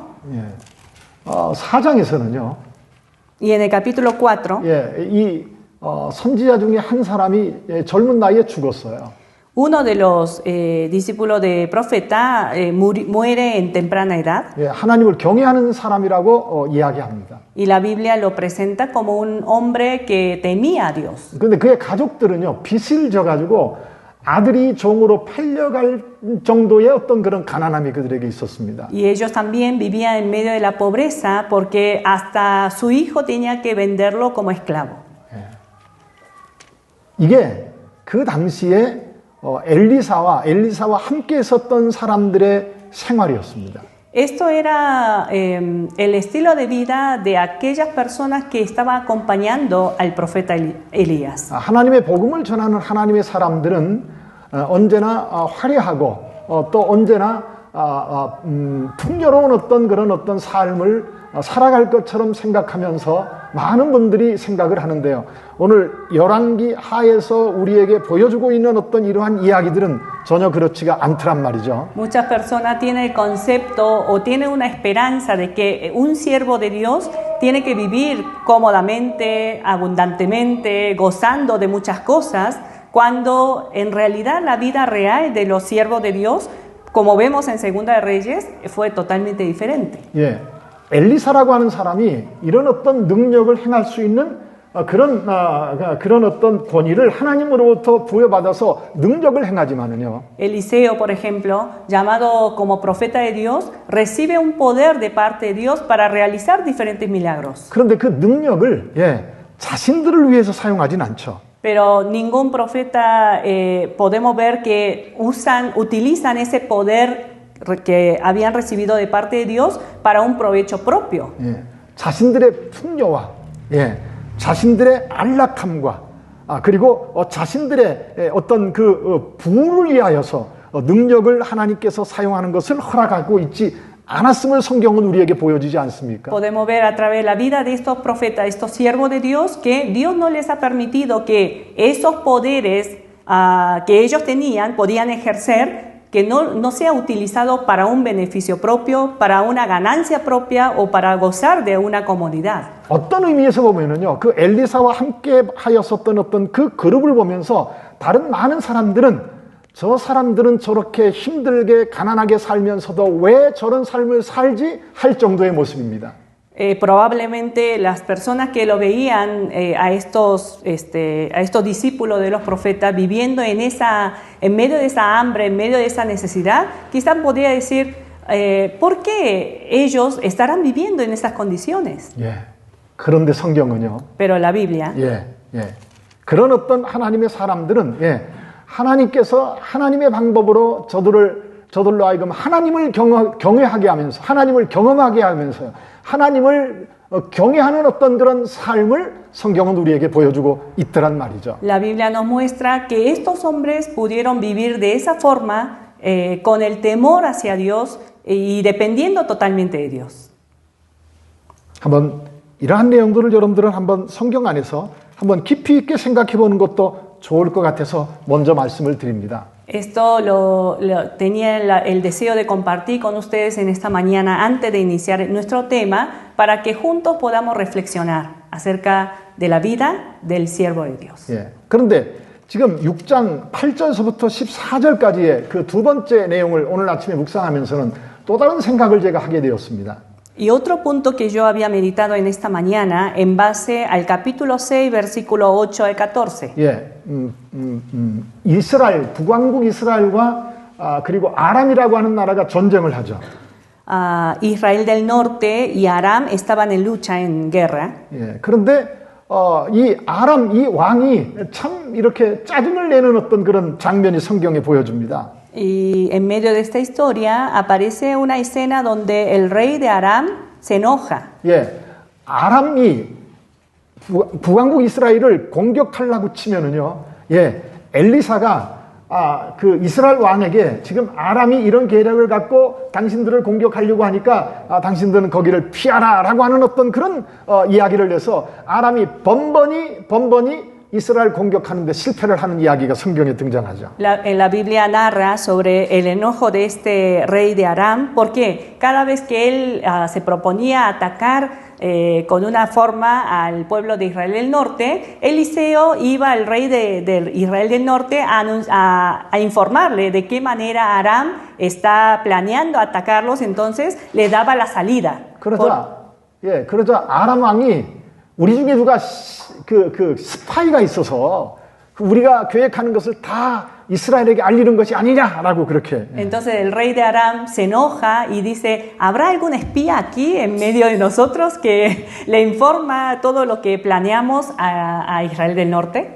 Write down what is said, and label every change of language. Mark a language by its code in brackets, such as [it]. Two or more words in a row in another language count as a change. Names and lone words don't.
[ko] 예. 4장에서는요. [es] Y en el capítulo 4, [ko] 이 선지자 중에 한 사람이 젊은 나이에 죽었어요. [es] uno de los discípulos de profeta muere en temprana edad. [ko] 예, 하나님을 경외하는 사람이라고 이야기합니다. [es] Y la Biblia lo presenta como un hombre que temía a Dios. [ko] 그런데 그의 가족들은요, 빚을 져가지고 아들이 종으로 팔려갈 정도의 어떤 그런 가난함이 그들에게 있었습니다. [es] Y ellos también vivían en medio de la pobreza porque hasta su hijo tenía que venderlo como esclavo. [ko] 이게 그 당시에 엘리사와 함께 있었던 사람들의 생활이었습니다. [es] Esto era el estilo de vida de aquellas personas que estaban acompañando al profeta Elías. [ko] 하나님의 복음을 전하는 하나님의 사람들은 언제나 화려하고 또 언제나 풍요로운 어떤 삶을 살아갈 것처럼 생각하면서 많은 분들이 생각을 하는데요. 오늘 열왕기 하에서 우리에게 보여주고 있는 어떤 이러한 이야기들은 전혀 그렇지가 않더란 말이죠. [es] Muchas personas tienen el concepto o tienen una esperanza de que un siervo de Dios tiene que vivir cómodamente, abundantemente, gozando de muchas cosas, cuando en realidad la vida real de los siervos de Dios, como vemos en Segunda de Reyes, fue totalmente diferente. [ko] 예, 엘리사라고 하는 사람이 이런 어떤 능력을 행할 수 있는 그런 어떤 권위를 하나님으로부터 부여받아서 능력을 행하지만은요. [es] Eliseo, por ejemplo, llamado como profeta de Dios, recibe un poder de parte de Dios para realizar diferentes milagros. [ko] 그런데 그 능력을 자신들을 위해서 사용하진 않죠. [es] Pero ningún profeta podemos ver que utilizan ese poder que habían recibido de parte de Dios para un provecho propio. [ko] 예, 자신들의 풍요와 자신들의 안락함과 그리고 자신들의 어떤 그 부를 위하여서 능력을 하나님께서 사용하는 것을 허락하고 있지 않았음을 성경은 우리에게 보여주지 않습니까? [es] Podemos ver a través de la vida de estos profetas, estos siervos de Dios, que Dios no les ha permitido que esos poderes que ellos tenían, podían ejercer, que no sea utilizado para un beneficio propio, para una ganancia propia o para gozar de una comodidad. [ko] 어떤 의미에서 보면은요, 그 엘리사와 함께 하였었던 어떤 그 그룹을 보면서 다른 많은 사람들은 저 사람들은 저렇게 힘들게 가난하게 살면서도 왜 저런 삶을 sal지 할 정도의 모습입니다. [es] Probablemente las personas que lo veían a estos discípulos de los profetas viviendo en medio de esa hambre, en medio de esa necesidad, quizás podría decir, ¿por qué ellos estarán viviendo en esas condiciones? [ko] 그런데 성경은요. [es] Pero la Biblia, [ko] 그런 어떤 하나님의 사람들은 하나님께서 하나님의 방법으로 저들로 하여금 하나님을 경외하게 하면서 하나님을 경험하게 하면서 하나님을 경외하는 어떤 그런 삶을 성경은 우리에게 보여주고 있더란 말이죠. [es] la Biblia nos muestra que estos hombres pudieron vivir de esa forma, con el temor hacia Dios y dependiendo totalmente de Dios. [ko] 한번 이러한 내용들을 여러분들은 한번 성경 안에서 한번 깊이 있게 생각해 보는 것도 좋을 것 같아서 먼저 말씀을 드립니다. [es] Esto tenía el deseo de compartir con ustedes en esta mañana antes de iniciar nuestro tema para que juntos podamos reflexionar acerca de la vida del siervo de Dios. [ko] 그런데 지금 6장 8절서부터 14절까지의 그 두 번째 내용을 오늘 아침에 묵상하면서는 또 다른 생각을 제가 하게 되었습니다. [es] Y otro punto que yo había meditado en esta mañana en base al capítulo 6, versículo 8 al 14. [ko] 예, 이스라엘, 북왕국 이스라엘과 그리고 아람이라고 하는 나라가 전쟁을 하죠. [es] Israel del norte y Aram estaban en lucha, en guerra. [ko] 예, 그런데 이 아람, 이 왕이 참 이렇게 짜증을 내는 어떤 그런 장면이 성경에 보여줍니다. [es] Y en medio de esta historia aparece una escena donde el rey de Aram se enoja. [ko] 예, 아람이 북왕국 이스라엘을 공격하려고 치면은요, 예, 엘리사가 그 이스라엘 왕에게 지금 아람이 이런 계략을 갖고 당신들을 공격하려고 하니까 당신들은 거기를 피하라라고 하는 어떤 그런 이야기를 해서 아람이 번번이 이스라엘 공격하는데 실패를 하는 이야기가 성경에 등장하죠. [es] En la Biblia narra sobre el enojo de este rey de Aram, porque cada vez que él se proponía atacar con una forma al pueblo de Israel del norte, Eliseo iba al rey de Israel del norte a informarle de qué manera Aram está planeando atacarlos, entonces le daba la salida. [ko] 그러자 아람 왕이 우리 중에 누가 그 스파이가 있어서 우리가 계획하는 것을 다 이스라엘에게 알리는 것이 아니냐라고 그렇게. [es] Entonces el rey de Aram se enoja y dice, ¿habrá algún espía aquí en medio de nosotros que le informa todo lo que planeamos a Israel del norte?